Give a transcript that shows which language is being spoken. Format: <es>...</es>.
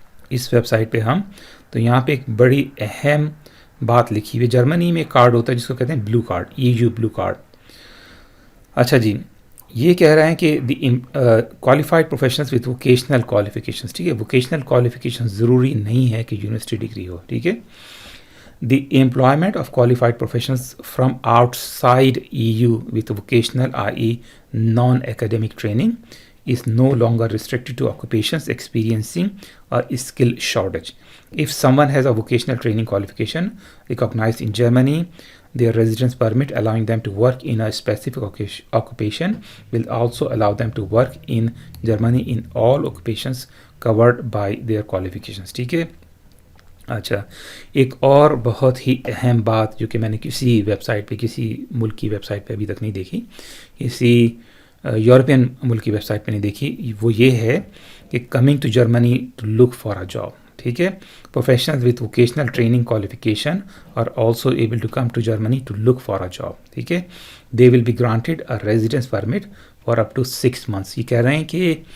<ur>اس web site پہ ہم، تو یہاں پہ ایک بڑی اہم بات لکھی ہوئی ہے۔ جرمنی میں ایک کارڈ ہوتا ہے جس کو کہتے ہیں بلو کارڈ، EU بلو کارڈ۔ اچھا جی، یہ کہہ رہے ہیں کہ</ur> <en>The qualified professionals with vocational qualifications.</en> <ur>ٹھیک ہے، ووکیشنل کوالیفیکیشن ضروری نہیں ہے کہ یونیورسٹی ڈگری ہو۔ ٹھیک ہے،</ur> <en>the employment of qualified professionals from outside EU with vocational i.e. non-academic training is no longer restricted to occupations experiencing a skill shortage. If someone has a vocational training qualification recognized in Germany, their residence permit allowing them to work in a specific occupation will also allow them to work in Germany in all occupations covered by their qualifications.</en> <ur>ٹھیک ہے، اچھا ایک اور بہت ہی اہم بات جو کہ میں نے کسی ویب سائٹ پہ، کسی ملک کی ویب سائٹ پہ ابھی تک نہیں دیکھی، کسی یورپین ملک کی ویب سائٹ پہ نہیں دیکھی، وہ یہ ہے کہ</ur> <en>Coming to Germany to look for a job.</en> <ur>ٹھیک ہے،</ur> <en>Professional with vocational training qualification are also able to come to Germany to look for a job.</en> <ur>ٹھیک ہے،</ur> <en>They will be granted a residence permit for up to 6 months۔</en> <ur>یہ کہہ رہے ہیں کہ</ur>